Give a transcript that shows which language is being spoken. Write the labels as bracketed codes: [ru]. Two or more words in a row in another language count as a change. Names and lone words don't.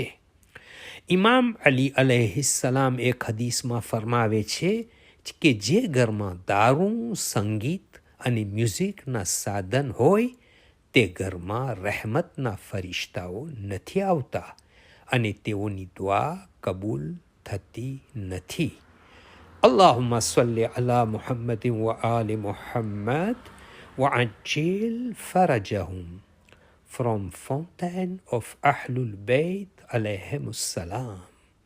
[gu] ઇમામ અલી અલૈહિસ્સલામ એક હદીસમાં ફરમાવે છે કે જે ઘરમાં દારૂ, સંગીત અને મ્યુઝિકના સાધન હોય તે ઘરમાં રહેમતના ફરિશ્તાઓ નથી આવતા અને તેઓની દુઆ કબૂલ થતી નથી. [ar] اللهم صل على محمد وآل محمد وعجل فرجهم. [en] From Fountain of Ahlul Bayt [ar] عليهم السلام.